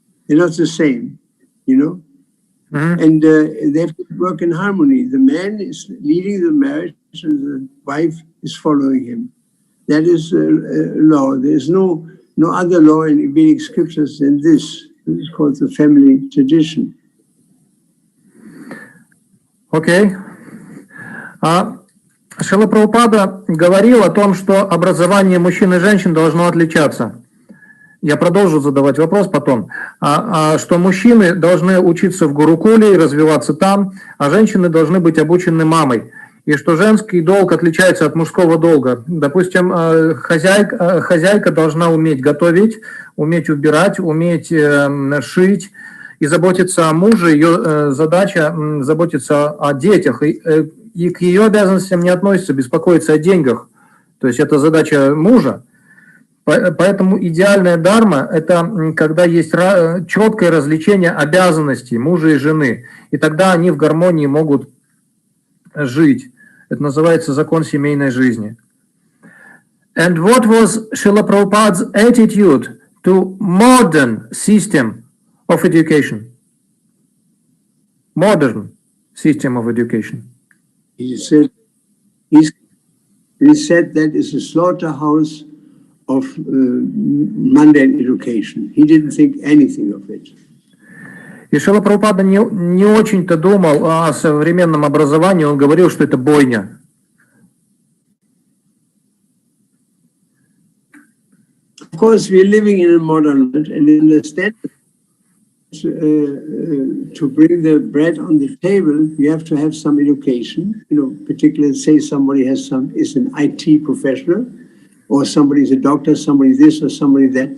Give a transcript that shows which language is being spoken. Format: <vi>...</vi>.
<en>They're not the same, you know? Mm-hmm. And they have to work in harmony. The man is leading the marriage and the wife is following him. That is law. There's no other law in Vedic scriptures than this. This is called the family tradition. Okay.</en> <ru>Шрила Прабхупада говорил о том, что образование мужчин и женщин должно отличаться. Я продолжу задавать вопрос потом. Что мужчины должны учиться в Гурукуле и развиваться там, а женщины должны быть обучены мамой. И что женский долг отличается от мужского долга. Допустим, хозяйка должна уметь готовить, уметь убирать, уметь шить и заботиться о муже. Ее задача заботиться о детях. И к ее обязанностям не относится беспокоиться о деньгах. То есть это задача мужа. Поэтому идеальная дхарма – это когда есть четкое различение обязанностей мужа и жены. И тогда они в гармонии могут жить. Это называется закон семейной жизни.</ru> <en>And what was Srila Prabhupada's attitude to modern system of education? Modern system of education. He said that is a slaughterhouse of mundane education. He didn't think anything of it.</en> <ru>И Шрила Прабхупада не очень-то думал о современном образовании, он говорил, что это бойня.</ru> <en>Of course, we're living in a modern world, and understand to bring the bread on the table, you have to have some education. You know, particularly say somebody is an IT professional, or somebody is a doctor, somebody this or somebody that.</en>